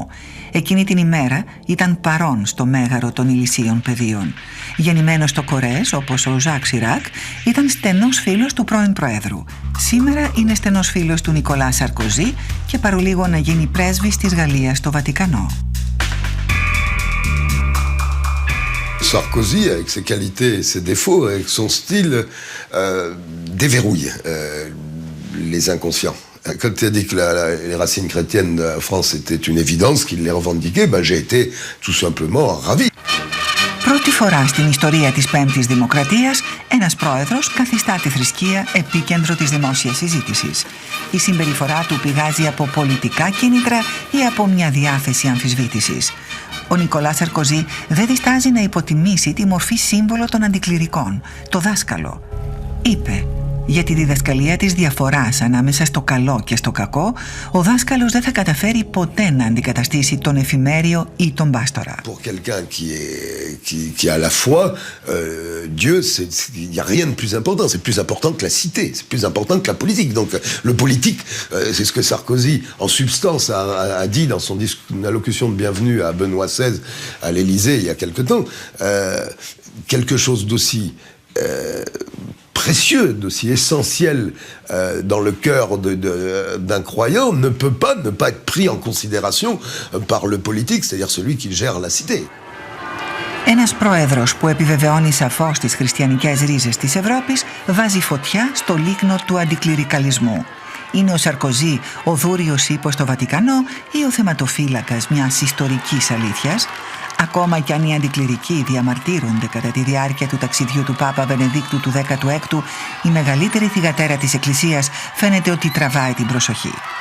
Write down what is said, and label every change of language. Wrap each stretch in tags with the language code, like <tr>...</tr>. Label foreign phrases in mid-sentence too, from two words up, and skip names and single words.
<el>Εκείνη την ημέρα ήταν παρόν στο μέγαρο των ηλισίων πεδίων. Γεννημένος στο Κορές, όπως ο Ζακ Σιράκ, ήταν στενός φίλος του πρώην Προέδρου. Σήμερα είναι στενός φίλος του Νικολά Σαρκοζή και παρολίγο να γίνει πρέσβης της Γαλλίας στο Βατικανό.</el> <fr>Sarkozy, avec ses qualités et ses défauts, avec son style, déverrouille les inconscients. Quand tu as dit que les racines chrétiennes de la France étaient une évidence, qu'il les revendiquait, j'ai été tout simplement ravi.</fr> <el>Πρώτη φορά στην ιστορία της Πέμπτης Δημοκρατίας, ένας πρόεδρος καθιστά τη θρησκεία επίκεντρο της δημόσιας συζήτησης. Η συμπεριφορά του πηγάζει από πολιτικά κίνητρα ή από μια διάθεση αμφισβήτησης. Ο Νικολά Σαρκοζή δεν διστάζει να υποτιμήσει τη μορφή σύμβολο των αντικληρικών, το δάσκαλο. Είπε: «Για τη διδασκαλία της διαφοράς ανάμεσα στο καλό και στο κακό, ο δάσκαλος δεν θα καταφέρει ποτέ να αντικαταστήσει τον εφημέριο ή τον πάστορα».</el> <fr>Pour quelqu'un qui a à la foi, Dieu, il n'y a rien de plus important. C'est plus important que la cité, c'est plus important que la politique. Donc le politique, c'est ce que Sarkozy, en substance, a dit dans son allocution de bienvenue à Benoît XVI à l'Élysée il y a quelque temps. Quelque chose d'aussi précieux, d'aussi essentiel dans le cœur d'un croyant ne peut pas ne pas être pris en considération par le politique, c'est-à-dire celui qui gère la cité.</fr> <el>Ένας πρόεδρος που επιβεβαιώνει σαφώς τις χριστιανικές ρίζες της Ευρώπης βάζει φωτιά στο λίκνο του αντικληρικαλισμού. Είναι ο Σαρκοζή ο δούριος ύπος στο Βατικανό ή ο θεματοφύλακας μιας ιστορικής αλήθειας? Ακόμα κι αν οι αντικληρικοί διαμαρτύρονται κατά τη διάρκεια του ταξιδιού του Πάπα Βενεδίκτου του 16ου, η μεγαλύτερη θυγατέρα της Εκκλησίας φαίνεται ότι τραβάει την προσοχή.</el>